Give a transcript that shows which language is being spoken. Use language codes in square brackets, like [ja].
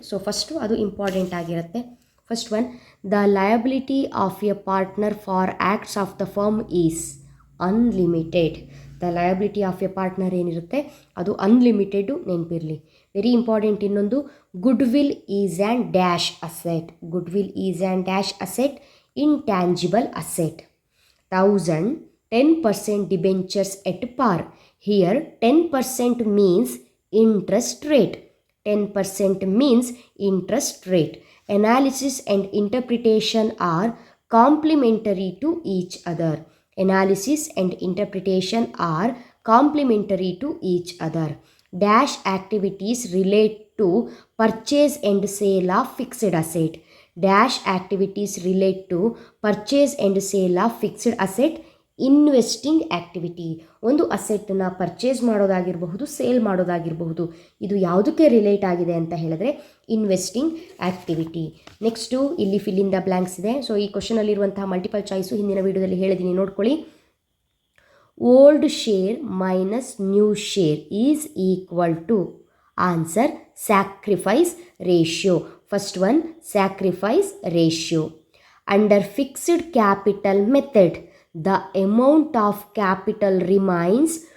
[kn] So first ಅದು important ಆಗಿರುತ್ತೆ. [en] First one, the liability of a partner for acts of the firm is unlimited. The liability of a partner [kn] ಏನಿರುತ್ತೆ ಅದು unlimited, ನೆನಪಿರಲಿ. [en] Very important ಇನ್ನೊಂದು, goodwill is and dash asset. Goodwill is and dash asset, intangible asset. 1000 10% debentures at par. Here 10% means interest rate. 10% means interest rate. Analysis and interpretation are complementary to each other. Analysis and interpretation are complementary to each other. Dash activities relate to purchase and sale of fixed asset. Dash activities relate to purchase and sale of fixed asset. [kn] Investing activity, ಒಂದು ಅಸೆಟ್ಟನ್ನು purchase ಮಾಡೋದಾಗಿರಬಹುದು, sale ಮಾಡೋದಾಗಿರಬಹುದು. ಇದು ಯಾವುದಕ್ಕೆ relate ಆಗಿದೆ ಅಂತ ಹೇಳಿದ್ರೆ investing activity. Next ಇಲ್ಲಿ [en] fill in the blanks [kn] ಇದೆ. So ಈ ಕ್ವಶನಲ್ಲಿರುವಂತಹ multiple choice ಹಿಂದಿನ ವಿಡಿಯೋದಲ್ಲಿ ಹೇಳಿದ್ದೀನಿ, ನೋಡ್ಕೊಳ್ಳಿ. [en] Old share minus new share is equal to answer sacrifice ratio. First one sacrifice ratio. Under fixed capital method, the amount of capital remains.